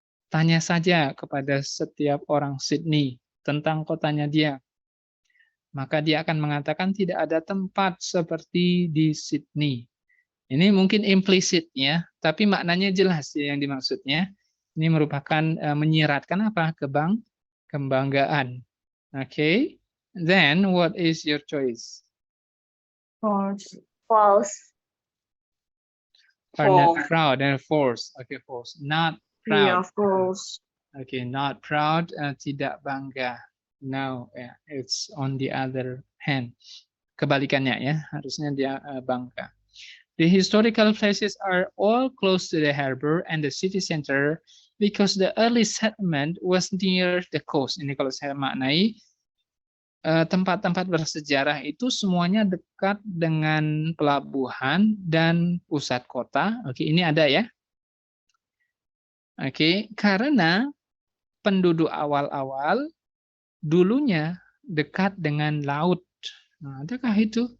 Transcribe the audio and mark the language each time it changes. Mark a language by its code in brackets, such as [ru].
[id] Tanya saja kepada setiap orang Sydney tentang kotanya dia. Maka dia akan mengatakan tidak ada tempat seperti di Sydney. Ini mungkin implisit ya, tapi maknanya jelas ya yang dimaksudnya. Ini merupakan menyiratkan apa? Kebanggaan. Okay. [en] Then what is your choice? False. False. Are not proud and false. Okay, false. Not proud. Yeah, false. Okay, not proud, [id] tidak bangga. [en] No, yeah, it's on the other hand. [id] Kebalikannya ya, harusnya dia bangga. [en] The historical places are all close to the harbor and the city center because the early settlement was near the coast. [id] Ini kalau saya maknai, tempat-tempat bersejarah itu semuanya dekat dengan pelabuhan dan pusat kota. Oke, ini ada ya. Oke, karena penduduk awal-awal dulunya dekat dengan laut. Nah, adakah itu?